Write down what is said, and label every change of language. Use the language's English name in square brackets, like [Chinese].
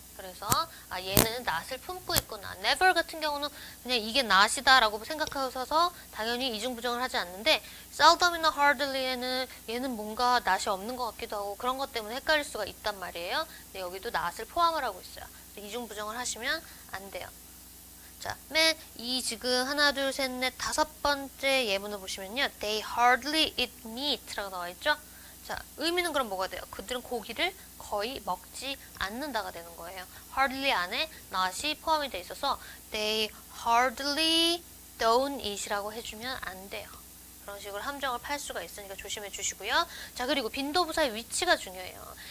[Korean] 그래서 얘는 낫을 품고 있구나. never 같은 경우는 그냥 이게 낫이다 라고 생각하셔서 당연히 이중부정을 하지 않는데 seldom이나 hardly에는 얘는 뭔가 낫이 없는 것 같기도 하고 그런 것 때문에 헷갈릴 수가 있단 말이에요. 근데 여기도 낫을 포함을 하고 있어요. 이중부정을 하시면 안 돼요. 자, 맨 이 지금 하나, 둘, 셋, 넷, 다섯 번째 예문을 보시면요. [English] They hardly eat meat [Korean] 라고 나와 있죠? 자, 의미는 그럼 뭐가 돼요? 그들은 고기를 거의 먹지 않는다가 되는 거예요. hardly 안에 not이 포함이 돼 있어서 [English] they hardly don't eat [Korean] 이라고 해주면 안 돼요. 그런 식으로 함정을 팔 수가 있으니까 조심해 주시고요. 자, 그리고 빈도부사의 위치가 중요해요.